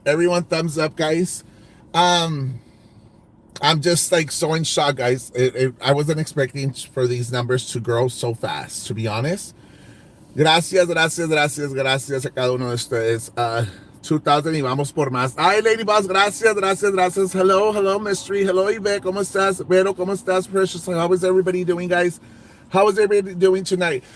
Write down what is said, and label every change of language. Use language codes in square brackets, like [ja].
[en] Everyone thumbs up, guys. I'm just like so in shock, guys. I wasn't expecting for these numbers to grow so fast, to be honest. [es] Gracias a cada uno de ustedes. 2,000 y vamos por más. Ay, Lady Boss, gracias. [en] Hello, [es] Mystery. [en] Hello, [es] Yvette, ¿cómo estás? Vero, ¿cómo estás? [en] Precious, how is everybody doing, guys? How is everybody doing tonight?